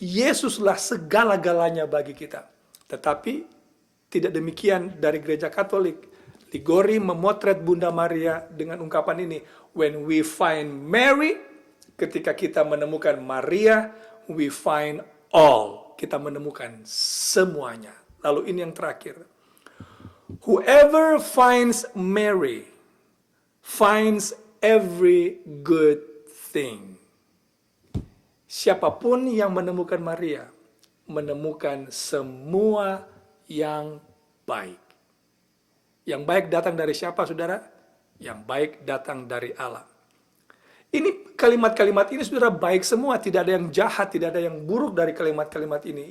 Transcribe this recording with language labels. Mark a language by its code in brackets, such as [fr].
[id] Yesuslah segala-galanya bagi kita. Tetapi tidak demikian dari gereja Katolik. Ligori memotret Bunda Maria dengan ungkapan ini. [en] When we find Mary, [id] ketika kita menemukan Maria, [en] we find all. [id] Kita menemukan semuanya. Lalu ini yang terakhir. [en] Whoever finds Mary, finds every good thing. [id] Siapapun yang menemukan Maria, menemukan semua yang baik. Yang baik datang dari siapa, saudara? Yang baik datang dari Allah. Ini kalimat-kalimat ini, saudara, baik semua. Tidak ada yang jahat, tidak ada yang buruk dari kalimat-kalimat ini.